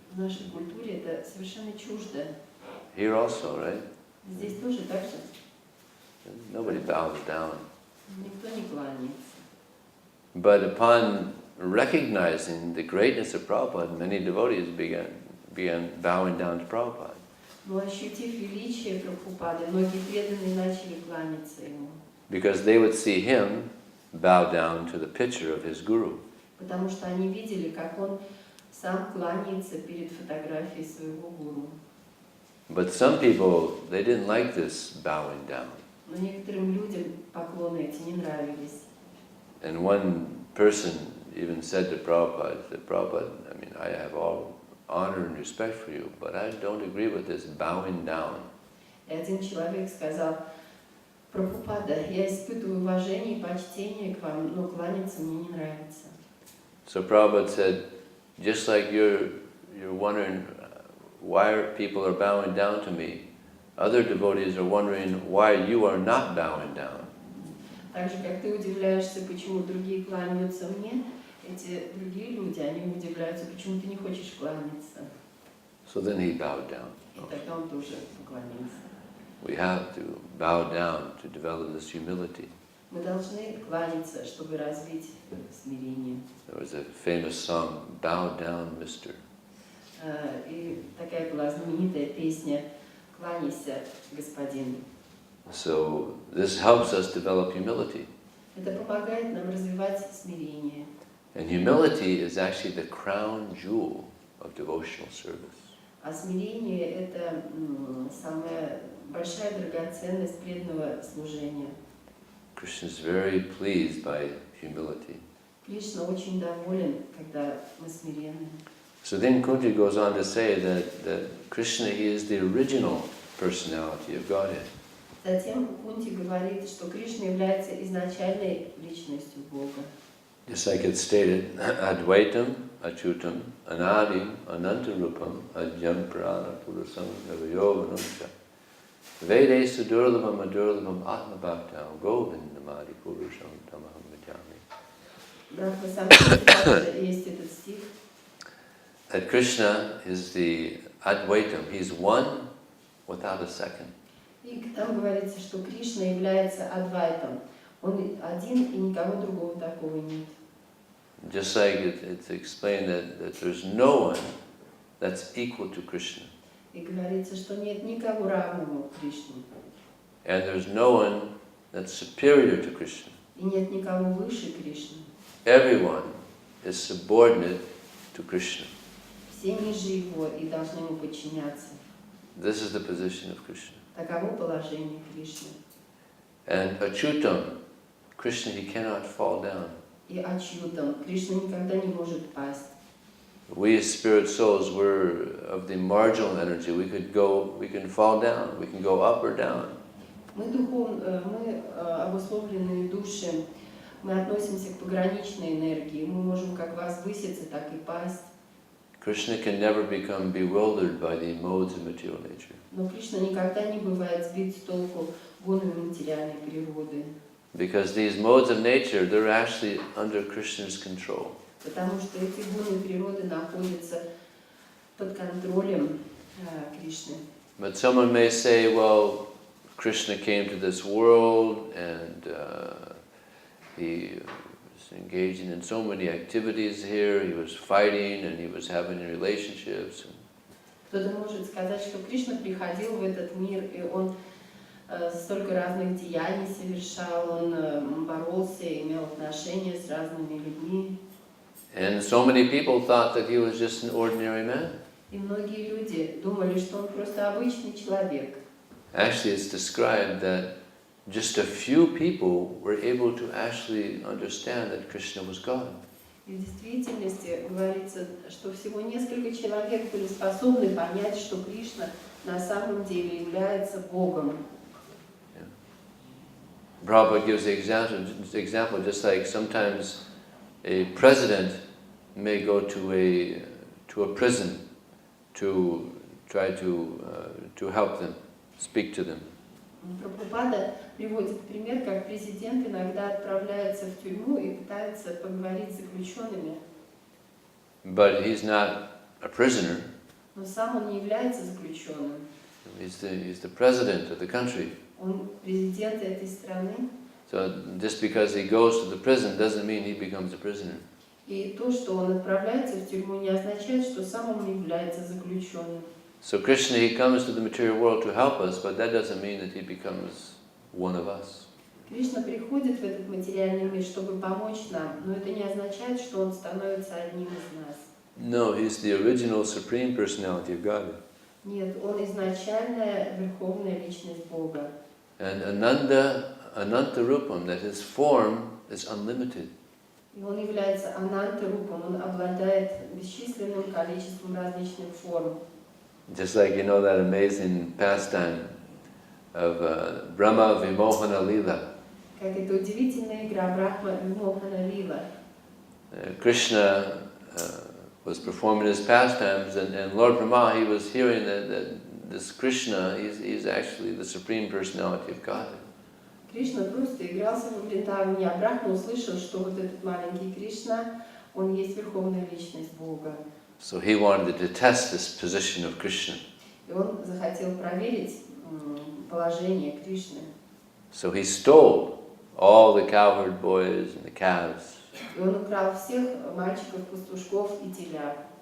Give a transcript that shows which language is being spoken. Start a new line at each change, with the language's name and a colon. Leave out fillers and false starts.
Russian: В нашей культуре это совершенно чуждо.
English: Here also, right?
Russian: Здесь тоже так же.
English: Nobody bows down.
Russian: Никто не кланяется.
English: But upon recognizing the greatness of Prabhupada, many devotees began bowing down to Prabhupada.
Russian: Но ощутив величие Прабхупады, многие преданные начали кланяться ему.
English: Because they would see him bow down to the picture of his guru.
Russian: Потому что они видели, как он сам кланяется перед фотографией своего гуру.
English: But some people, they didn't like this bowing down.
Russian: Но некоторым людям поклоны эти не нравились.
English: And one person even said to Prabhupada, Prabhupada, I mean, I have all honor and respect for you, but I don't agree with this bowing down.
Russian: И один человек сказал: Прабхупада, я испытываю уважение и почтение к вам, но кланяться мне не нравится.
English: So Prabhupada said, just like you're wondering why people are bowing down to me, other devotees are wondering why you are not bowing down.
Russian: Так же, как ты удивляешься, почему другие кланяются мне, эти другие люди, они удивляются, почему ты не хочешь кланяться.
English: So then he bowed down.
Russian: И тогда он тоже поклонился.
English: We have to bow down to develop this humility.
Russian: Мы должны кланяться, чтобы развить смирение.
English: There was a famous song, Bow Down, Mister.
Russian: И такая была знаменитая песня «Кланяйся, господин».
English: So this helps us develop humility.
Russian: Это помогает нам развивать смирение.
English: And humility is actually the crown jewel of devotional service.
Russian: А смирение – это самая большая драгоценность преданного служения.
English: Krishna is very pleased by humility.
Russian: Кришна очень доволен, когда мы смиренны.
English: So then Kunti goes on to say that Krishna, he is the original personality of Godhead.
Russian: Затем Кунти говорит, что Кришна является изначальной личностью Бога.
English: Just like it's stated, Advaitam
Sanskrit: Achutam Anadim Anantarupam Ajam Prana Purusam Avayovanamcha Vede Sudurlabam Adurlabam Atma Bhaktam Govindamadi Purusham Tamaham Vijami.
Russian: Есть этот стих.
English: That Krishna is the Advaitam, he's one without a second.
Russian: И там говорится, что Кришна является Адвайтом. Он один, и никого другого такого нет.
English: Just like it's explained that there's no one that's equal to Krishna.
Russian: И говорится, что нет никого равного Кришне.
English: And there's no one that's superior to Krishna.
Russian: И нет никого выше Кришны.
English: Everyone is subordinate to Krishna.
Russian: Все ниже его и должны ему подчиняться.
English: This is the position of Krishna.
Russian: Таково положение Кришны.
English: And Achutam, Krishna, he cannot fall down.
Russian: И Ачютам, Кришна никогда не может пасть.
English: We as spirit souls, we're of the marginal energy. We can fall down, we can go up or down.
Russian: Мы обусловленные души, мы относимся к пограничной энергии. Мы можем как возвыситься, так и пасть.
English: Krishna can never become bewildered by the modes of material nature.
Russian: Но Кришна никогда не бывает сбит с толку гонами материальной природы.
English: Because these modes of nature, they're actually under Krishna's control.
Russian: Потому что эти гуны природы находятся под контролем Кришны.
English: But someone may say, well, Krishna came to this world and he was engaging in so many activities here, he was fighting and he was having relationships.
Russian: Кто-то может сказать, что Кришна приходил в этот мир, и он столько разных деяний совершал, он боролся, имел отношения с разными людьми.
English: And so many people thought that he was just an ordinary man.
Russian: И многие люди думали, что он просто обычный человек.
English: Actually, it's described that just a few people were able to actually understand that Krishna was God.
Russian: И в действительности говорится, что всего несколько человек были способны понять, что Кришна на самом деле является Богом.
English: Prabhupada gives the example just like sometimes a president may go to a prison to try to help them, speak to them.
Russian: Прабхупада приводит пример, как президент иногда отправляется в тюрьму и пытается поговорить с заключенными.
English: But he's not a prisoner.
Russian: Но сам он не является заключенным.
English: He's the president of the country.
Russian: Он президент этой страны.
English: So just because he goes to the prison doesn't mean he becomes a prisoner.
Russian: И то, что он отправляется в тюрьму, не означает, что сам он является заключенным.
English: So Krishna, he comes to the material world to help us, but that doesn't mean that he becomes one of us.
Russian: Кришна приходит в этот материальный мир, чтобы помочь нам, но это не означает, что он становится одним из нас.
English: No, he's the original supreme personality of God.
Russian: Нет, он изначальная верховная личность Бога.
English: And Ananta Rupam, that his form is unlimited.
Russian: И он является Ананта-рупом, он обладает бесчисленным количеством различных форм.
English: Just like you know that amazing pastime of Brahma Vimohana Lila.
Russian: Как это удивительная игра Брахма Вимохана Лила.
English: Krishna was performing his pastimes, and Lord Brahma, he was hearing that this Krishna, he's actually the supreme personality of God.
Russian: Кришна просто игрался во Вриндаване, а Брахма услышал, что вот этот маленький Кришна, он есть верховная личность Бога.
English: So he wanted to test this position of Krishna.
Russian: И он захотел проверить положение Кришны.
English: So he stole all the cowherd boys and the calves.
Russian: И он украл всех мальчиков, пастушков и теля.